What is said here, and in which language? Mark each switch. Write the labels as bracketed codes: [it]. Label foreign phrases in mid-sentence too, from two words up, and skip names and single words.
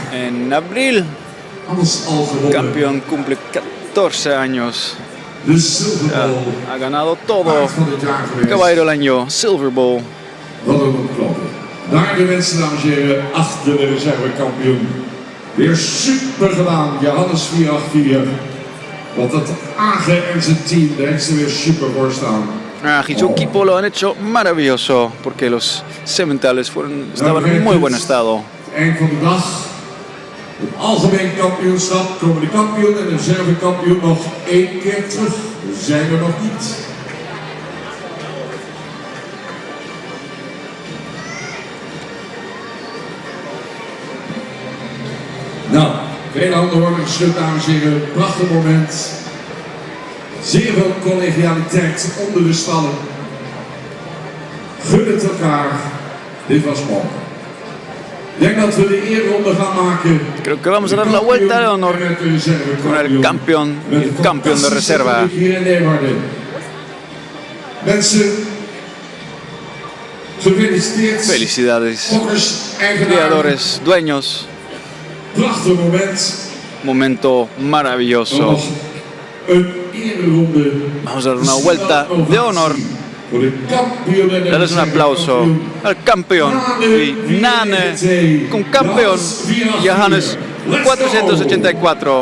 [es] En abril, [nl] Alles al gewonnen. [es] campeón cumple 14 años. [nl] De Silver Ja, Bowl. [es] ha ganado todo. [nl] Paard van het jaar geweest. [es] Caballero del año, Silver Bowl. [nl] Wat ook moet kloppen. Daar de mensen, dames en heren, achter de reservekampioen. Weer super gedaan, Johannes 484. Want dat Age en zijn team, daar heeft ze weer super voor staan. [es] Y su equipo lo han hecho maravilloso porque los sementales estaban en muy buen estado. [nl] Eind van de dag. Het algemeen kampioenschap komen de kampioen en de reservekampioen nog 1 keer terug. We zijn er nog niet. Nou, veel handen worden geschud, dames en heren. Prachtig moment. Zeer veel collegialiteit onder de stallen. Gun het elkaar. Dit was mooi. Ik denk dat we de eerronde gaan maken. [es] Creo que vamos a dar la vuelta de honor con el campeón y el campeón de reserva. [nl] Hier in Leeuwarden. Mensen, gefeliciteerd. [es] Felicidades, [nl] Fokkers, eigenaren. [es] criadores, dueños. [nl] Prachtig moment. [es] Momento maravilloso. [nl] Nog een eerronde. [es] Vamos a dar una vuelta de honor. [nl] Voor de kampioen en de [es] Dales un aplauso al campeón y Nane con campeón Johannes 484.